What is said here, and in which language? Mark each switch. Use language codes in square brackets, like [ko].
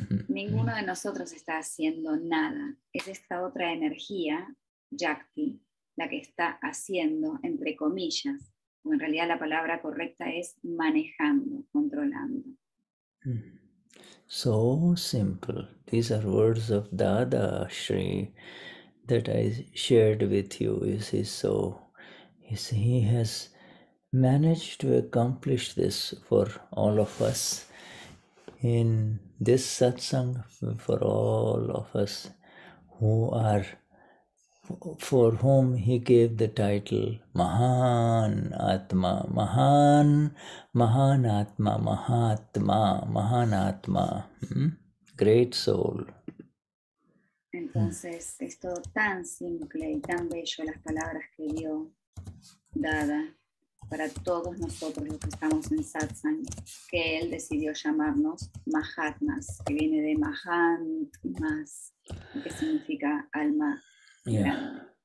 [es] Entonces, ninguno de nosotros está haciendo nada. Es esta otra energía, shakti, la que está haciendo, entre comillas, o en realidad la palabra correcta es manejando, controlando. [en] So simple. These are words of Dadashri. that I shared with you. You see, so he has managed to accomplish this for all of us in this satsang, for all of us who are, for whom he gave the title Mahan Atma, Mahan Atma, Mahan Atma, great soul. [es] Entonces es todo tan simple y tan bello las palabras que dio Dada para todos nosotros los que estamos en satsang, que él decidió llamarnos Mahatmas, que viene de Mahant, más, que significa alma grande.